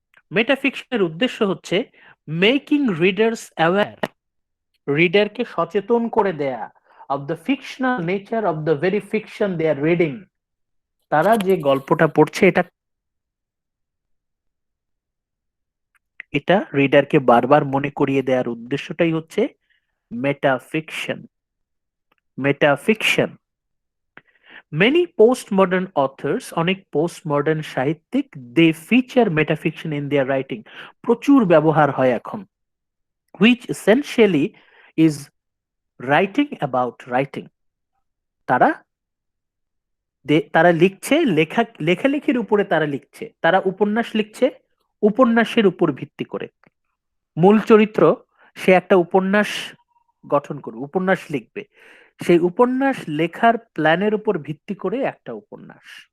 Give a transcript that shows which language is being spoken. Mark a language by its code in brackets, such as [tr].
[bn] মেটা ফিকশনের উদ্দেশ্য হচ্ছে [en] making readers aware, [bn] রিডারকে সচেতন করে দেয়া [en] Of the fictional nature of the very fiction they are reading. [bn] তারা যে গল্পটা পড়ছে এটা এটা রিডারকে বারবার মনে করিয়ে দেওয়ার উদ্দেশ্যটাই হচ্ছে মেটাফিকশন। মেটাফিকশন। [en] Many postmodern authors, [bn] অনেক postmodern সাহিত্যিক, [en] they feature metafiction in their writing. [bn] প্রচুর ব্যবহার হয় এখন, [en] which essentially is writing about writing. [bn] তারা তারা লিখছে, লেখালেখির উপরে তারা লিখছে, তারা উপন্যাস লিখছে উপন্যাসের উপর ভিত্তি করে। মূল চরিত্র সে একটা উপন্যাস গঠন করবে, উপন্যাস লিখবে, সেই উপন্যাস লেখার প্ল্যানের উপর ভিত্তি করে একটা উপন্যাস।